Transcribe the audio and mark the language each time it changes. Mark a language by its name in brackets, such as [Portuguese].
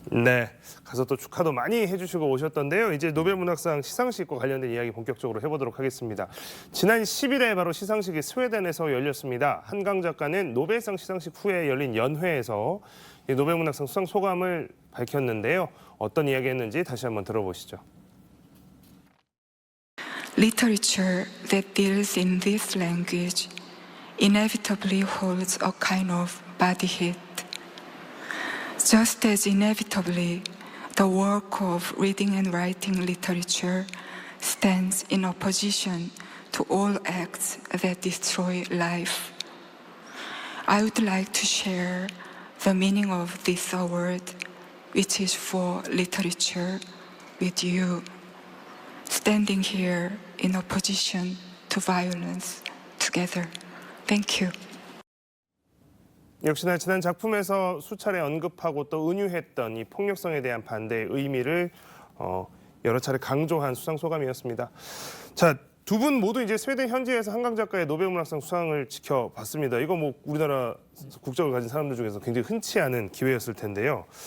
[Korean] 네, 가서 또 축하도 많이 해주시고 오셨던데요. 이제 노벨 문학상 시상식과 관련된 이야기 본격적으로 해보도록 하겠습니다. 지난 10일에 바로 시상식이 스웨덴에서 열렸습니다. 한강 작가는 노벨상 시상식 후에 열린 연회에서 노벨 문학상 수상 소감을 밝혔는데요. 어떤 이야기 했는지 다시 한번 들어보시죠. [English] Literature that deals in this language inevitably holds a kind of body heat. Just as inevitably, the work of reading and writing literature stands in opposition to all acts that destroy life. I would like to share the meaning of this award, which is for literature, with you, standing here in opposition to violence together. Thank you. [Korean] 역시나 지난 작품에서 수차례 언급하고 또 은유했던 이 폭력성에 대한 반대의 의미를 여러 차례 강조한 수상 소감이었습니다. 자, 두 분 모두 이제 스웨덴 현지에서 한강 작가의 노벨문학상 수상을 지켜봤습니다. 이거 뭐 우리나라 국적을 가진 사람들 중에서 굉장히 흔치 않은 기회였을 텐데요.